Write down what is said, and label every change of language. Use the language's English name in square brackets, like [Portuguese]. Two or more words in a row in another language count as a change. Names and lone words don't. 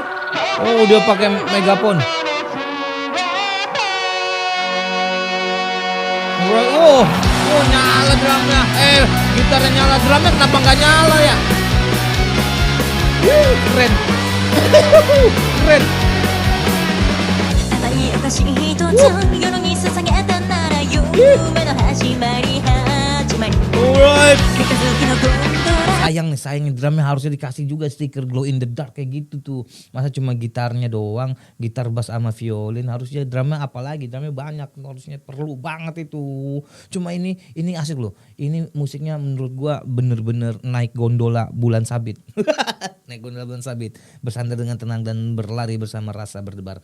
[Indonesian] Oh, dia pakai megapon. Oh, nyala drumnya. Gitarnya nyala, drumnya kenapa nggak nyala ya? Keren. Keren. [Japanese] 甘いお菓子一つ夜に捧げたなら夢の始まり [English] Alright. [Japanese] 三日月のゴンドラ [Indonesian] Sayang nih drumnya harusnya dikasih juga stiker [English] glow in the dark [Indonesian] kayak gitu tuh. Masa cuma gitarnya doang, gitar bass sama violin, harusnya drumnya apalagi, drumnya banyak, harusnya perlu banget itu. Cuma ini asik loh. Ini musiknya menurut gua bener-bener naik gondola bulan sabit. Naik gondola bulan sabit, bersandar dengan tenang dan berlari bersama rasa berdebar.